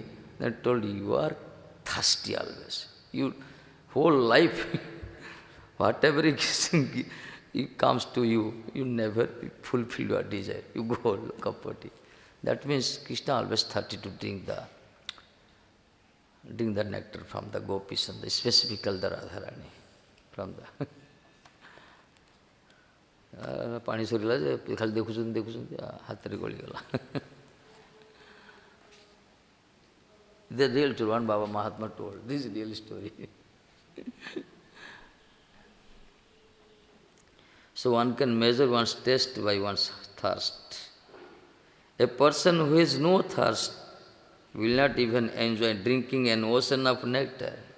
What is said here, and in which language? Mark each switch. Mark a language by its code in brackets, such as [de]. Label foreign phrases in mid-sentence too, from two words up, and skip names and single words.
[en] Then told, you are thirsty always. You whole life, whatever it comes to you, you never fulfill your desire. You go kapati. That means Krishna always thirsty to drink the nectar from the gopis and specifically the Radharani. From the [or] ପାଣି ସରିଲା ଯେ ଖାଲି ଦେଖୁଛନ୍ତି ହାତରେ ଗଳିଗଲା. [en] The real story, one Baba Mahatma told. This is real story. So one can measure one's taste by one's thirst. A person who has no thirst will not even enjoy drinking an ocean of nectar.